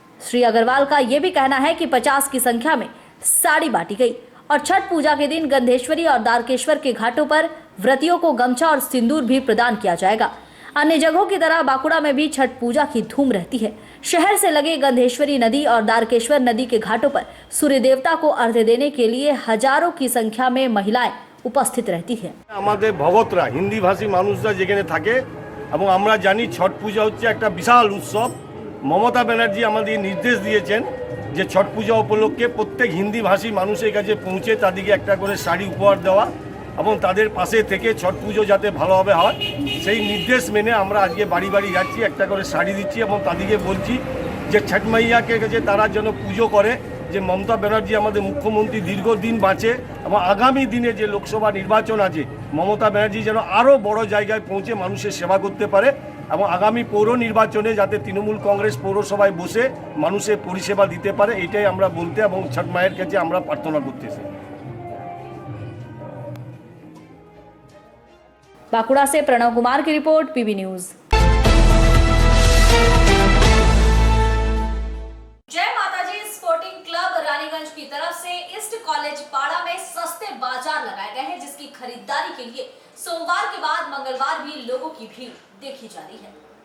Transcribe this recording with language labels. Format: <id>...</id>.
<hi>श्री अग्रवाल का ये भी कहना है कि 50 की संख्या में साड़ी बांटी गई और छठ पूजा के दिन गंधेश्वरी और दारकेश्वर के घाटों पर व्रतियों को गमछा और सिंदूर भी प्रदान किया जाएगा। अन्य जगहों की तरह बांकुड़ा में भी छठ पूजा की धूम रहती है। शहर से लगे गंधेश्वरी नदी और दारकेश्वर नदी के घाटों पर सूर्य देवता को अर्घ्य देने के लिए हजारों की संख्या में महिलाएं उपस्थित रहती है।</hi> <bn>আমাদের ভগতরা হিন্দি ভাষী মানুষরা যেখানে থাকে এবং আমরা জানি ছট পূজা হচ্ছে একটা বিশাল উৎসব। মমতা ব্যানার্জি আমাদের নির্দেশ দিয়েছেন যে ছট পূজা উপলক্ষে প্রত্যেক হিন্দি ভাষী মানুষের কাছে পৌঁছে তাদেরকে একটা করে শাড়ি উপহার দেওয়া এবং তাদের পাশে থেকে ছট পুজো যাতে ভালোভাবে হয় সেই নির্দেশ মেনে আমরা আজকে বাড়ি বাড়ি যাচ্ছি, একটা করে শাড়ি দিচ্ছি এবং তাদেরকে বলছি যে ছট মাইয়াকে কাছে তারা যেন পুজো করে, যে মমতা ব্যানার্জি আমাদের মুখ্যমন্ত্রী দীর্ঘদিন বাঁচে এবং আগামী দিনে যে লোকসভা নির্বাচন আছে মমতা ব্যানার্জি যেন আরও বড় জায়গায় পৌঁছে মানুষের সেবা করতে পারে এবং আগামী পৌর নির্বাচনে যাতে তৃণমূল কংগ্রেস পৌরসভায় বসে মানুষের পরিষেবা দিতে পারে, এটাই আমরা বলতে এবং ছট মায়ের কাছে আমরা প্রার্থনা করতেছি।</bn> <hi>बांकुड़ा से प्रणव कुमार की रिपोर्ट, पीबी न्यूज। जय माताजी स्पोर्टिंग क्लब रानीगंज की तरफ से ईस्ट कॉलेज पाड़ा में सस्ते बाजार लगाए गए हैं, जिसकी खरीदारी के लिए सोमवार के बाद मंगलवार भी लोगों की भीड़ देखी जा रही है।</hi>